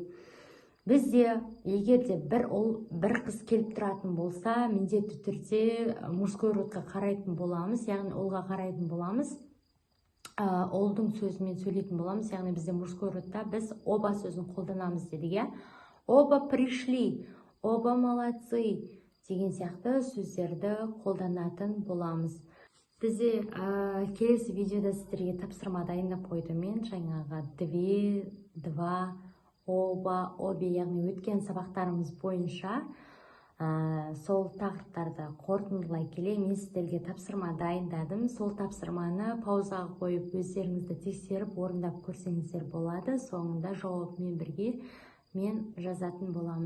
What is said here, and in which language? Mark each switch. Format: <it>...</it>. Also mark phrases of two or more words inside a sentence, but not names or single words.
<kk>Бізде егер де бір қыз келіп тұратын болса, міндетті түрде</kk> <ru>мужской родқа</ru> <kk>қарайтын боламыз, яғни олға қарайтын боламыз. Олдың сөзімен сөйлейтін боламыз, яғни бізде</kk> <ru>мужской родта</ru> <kk>біз оба сөзін қолданамыз дедік.</kk> <ru>Оба пришли, оба молодцы</ru> <kk>деген сияқты сөздерді қолданатын боламыз. Бізде келесі видеода сіздерге тапсырма дайындап қойдым мен, жаңағы</kk> <ru>две, два, оба, обе,</ru> <kk>яғни өткен сабақтарымыз бойынша сол тақырыптарды қорытындылай келе мен сіздерге тапсырма дайындадым. Сол тапсырманы паузаға қойып өздеріңізді тексеріп орындап көрсеңіздер болады. Соңында жауабымен бірге мен жазатын боламын.</kk>